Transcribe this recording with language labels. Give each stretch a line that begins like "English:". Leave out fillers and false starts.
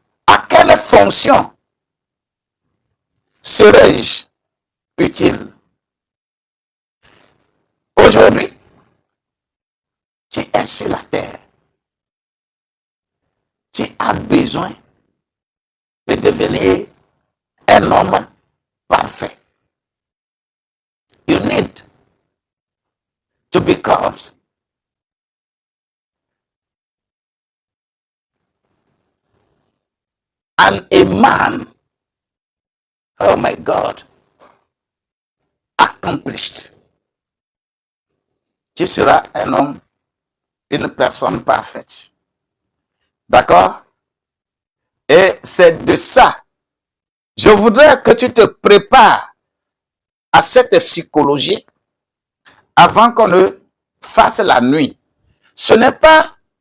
French: À quelle fonction serais-je utile? Aujourd'hui, tu es sur la terre. Tu as besoin de devenir un homme parfait.
English: You need to become a man, oh my God, accomplished.
French: Tu seras un homme, une personne parfaite. D'accord? Et c'est de ça. Je voudrais que tu te prépares à cette psychologie avant qu'on ne fasse la nuit. Ce n'est pas...